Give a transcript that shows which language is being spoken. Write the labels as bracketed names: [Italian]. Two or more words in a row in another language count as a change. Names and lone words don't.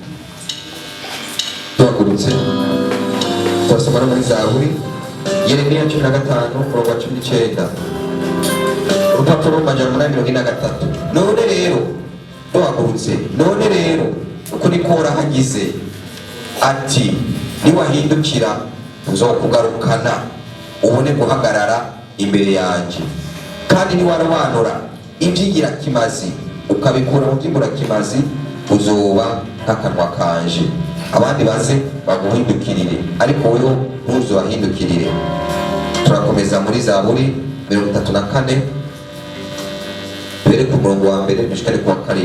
[Rundi] Twahagurutse turasoma no muri Zaburi Yeremiya 15 umurongo wa 19, urupapuro rw'amajana 843. None rero Twahagurutse, none rero uko niko hagize ati niwahindukira uzokugarukana ubone guhagarara imbere yanjye, kandi niwarobanura ibyigira kimazi ukabikura mu by'imbura kimazi uzoba nk'akanwa kanje. Abandi baze baguhindukirire ariko weho ntuzobahindukirire. Turakomeza muri Zaburi 34 bere ku murongo wa mbere dushikare ku wa 7.